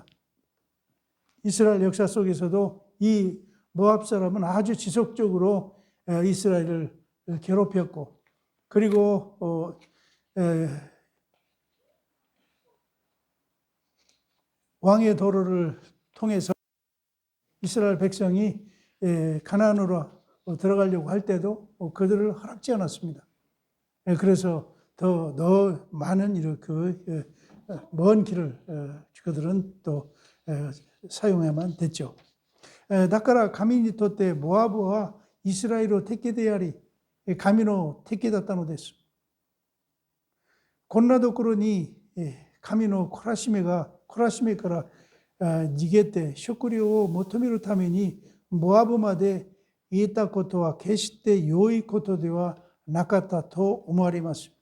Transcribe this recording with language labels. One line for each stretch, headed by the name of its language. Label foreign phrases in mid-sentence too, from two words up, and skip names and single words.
Korean: 이스라엘 역사 속에서도 이 모압 사람은 아주 지속적으로 이스라엘을 괴롭혔고, 그리고 왕의 도로를 통해서 이스라엘 백성이 가나안으로 들어가려고 할 때도 그들을 허락지 않았습니다. 그래서 더 많은 이렇게 먼 길을 그들은 또 사용해야만 됐죠.
Japanese: だから神にとってモアブはイスラエルの敵であり、神の敵だったのです。こんなところに神の懲らしめから逃げて食料を求めるためにモアブまで行ったことは決して良いことではなかったと思われます。